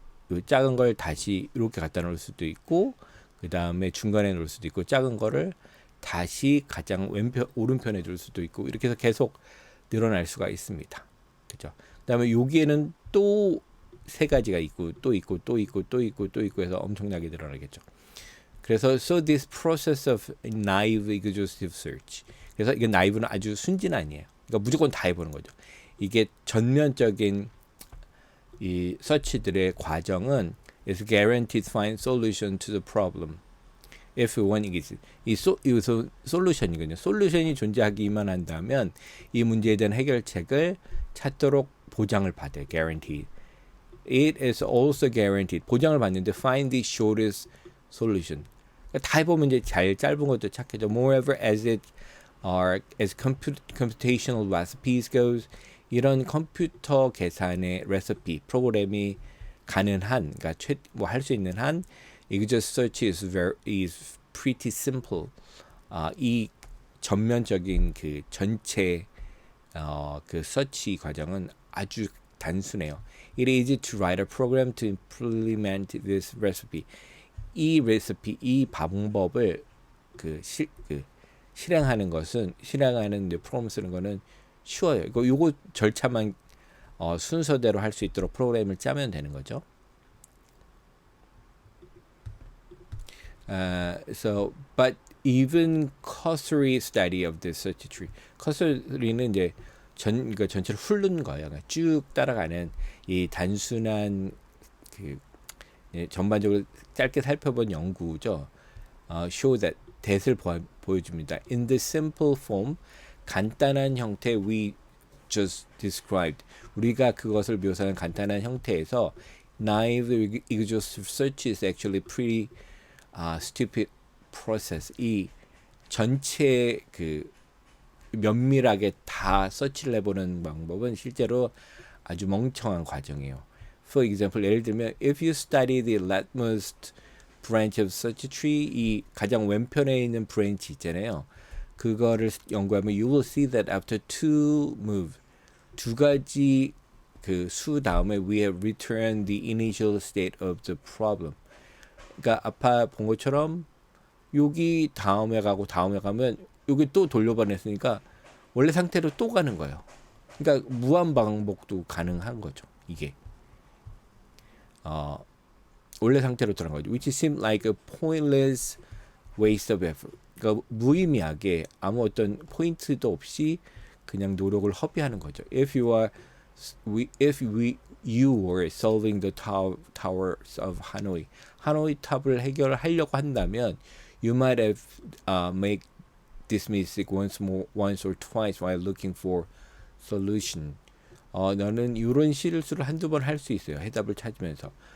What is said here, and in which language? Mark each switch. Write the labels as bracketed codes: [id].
[ko] 이 작은 걸 다시 이렇게 갖다 놓을 수도 있고, 그 다음에 중간에 놓을 수도 있고, 작은 거를 다시 가장 오른편에 둘 수도 있고, 이렇게 해서 계속 늘어날 수가 있습니다. 그죠? 그 다음에 여기에는 또 세 가지가 있고, 또 있고, 또 있고, 또 있고, 또 있고 해서 엄청나게 늘어나겠죠. 그래서 [en] so this process of naive exhaustive search. [ko] 그래서 이게 naive는 아주 순진 아니에요. 그러니까 무조건 다 해보는 거죠. 이게 전면적인 이 서치들의 과정은 [en] is guaranteed to find solution to the problem. If one is [ko] 이 솔루션이거든요. 솔루션이 존재하기만 한다면 이 문제에 대한 해결책을 찾도록 보장을 받아요. [en] Guaranteed. It is also guaranteed. [ko] 보장을 받는데 [en] find the shortest solution. [ko] 그러니까 다 해보면 이제 제일 짧은 것도 찾겠죠. [en] Moreover, as computational recipes goes, [ko] 이런 컴퓨터 계산의 레시피 프로그램이 가능한, 그러니까 뭐 할 수 있는 한, [en] exhaustive search is pretty simple. [ko] 이 전면적인 그 전체 그 서치 과정은 아주 단순해요. [en] It is easy to write a program to implement this recipe. [ko] 이 레시피, 이 방법을 실행하는 프로그램 쓰는 거는 쉬워요. 요거 절차만 순서대로 할 수 있도록 프로그램을 짜면 되는 거죠. [en] But even cursory study of the search tree. [ko] cursory는 이제 전체를 훑는 거예요. 그러니까 쭉 따라가는 이 단순한 전반적으로 짧게 살펴본 연구죠. [en] Show that [ko] that을 보여줍니다. [en] In the simple form, [ko] 간단한 형태 [en] we just described. [ko] 우리가 그것을 묘사한 간단한 형태에서 [en] naive exhaustive search is actually pretty stupid process. [ko] 이 전체 면밀하게 다 서치를 해보는 방법은 실제로 아주 멍청한 과정이에요. [en] For example, [ko] 예를 들면 [en] if you study the leftmost branch of search tree, [ko] 이 가장 왼편에 있는 브랜치 있잖아요. 그거를 연구하면 [en] you will see that after two move, [ko] 두 가지 그 수 다음에 [en] we have returned the initial state of the problem. [ko] 그러니까 아까 본 것처럼 여기 다음에 가면 여기 또 돌려보냈으니까 원래 상태로 또 가는 거예요. 그러니까 무한 반복도 가능한 거죠. 이게 원래 상태로 돌아간 거죠. [en] Which seemed like a pointless waste of effort. [ko] 그러니까 무의미하게 아무 어떤 포인트도 없이 그냥 노력을 허비하는 거죠. [en] If you were solving the towers of Hanoi, [ko] 하노이 탑을 해결하려고 한다면, [en] you might have made this mistake once or twice while looking for solution. [ko] 너는 이런 실수를 한두 번 할 수 있어요. 해답을 찾으면서.